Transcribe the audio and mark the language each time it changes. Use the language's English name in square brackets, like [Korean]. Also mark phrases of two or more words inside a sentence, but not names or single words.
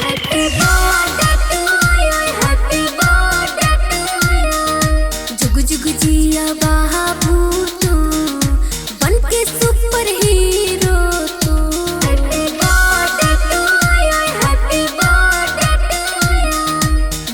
[English] Happy birthday to you, happy birthday to you. [Bhojpuri] जुग जुग जिया बाबू तू, बनके सुपर हीरो तू। [English] Happy birthday to you, happy birthday to you.